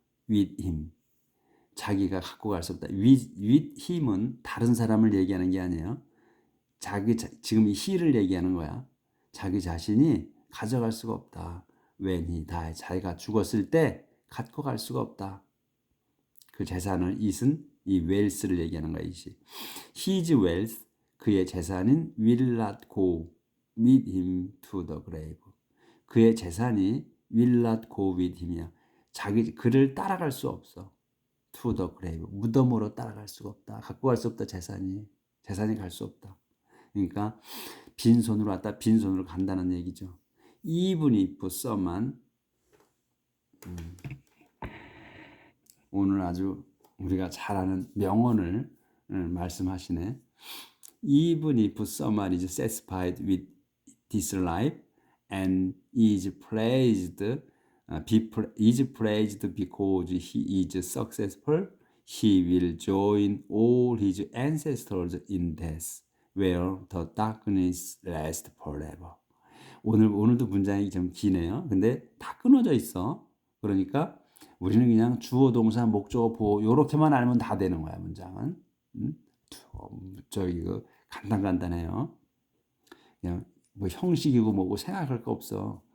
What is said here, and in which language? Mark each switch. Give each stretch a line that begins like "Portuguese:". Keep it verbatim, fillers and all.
English: With him
Korean: 자기가 갖고 갈 수 없다.
English: with, with him
Korean: 은 다른 사람을 얘기하는 게 아니에요. 자기 자, 지금 이 he를 얘기하는 거야. 자기 자신이 가져갈 수가 없다.
English: when he die
Korean: 자기가 죽었을 때 갖고 갈 수가 없다. 그 재산을 it은 이 wealth를 얘기하는 거야.
English: it이 his wealth
Korean: 그의 재산인
English: will not go with him to the grave
Korean: 그의 재산이
English: will not go with him이야.
Korean: 자기 그를 따라갈 수 없어.
English: to the grave.
Korean: 무덤으로 따라갈 수가 없다. 갖고 갈 수 없다. 재산이. 재산이 갈 수 없다. 그러니까 빈손으로 왔다. 빈손으로 간다는 얘기죠. 이분이 부서만 오늘 아주 우리가 잘 아는 명언을 음, 말씀하시네.
English: Even if someone is satisfied with this life and is praised, uh, be pra- is praised because he is successful, he will join all his ancestors in death, where the darkness lasts forever.
Korean: 오늘 오늘도 문장이 좀 기네요. 근데 다 끊어져 있어. 그러니까 우리는 그냥 주어 동사 목적어 보호 요렇게만 알면 다 되는 거야 문장은. 음? 어, 저기 그 간단간단해요. 그냥 뭐 형식이고 뭐고 생각할 거 없어.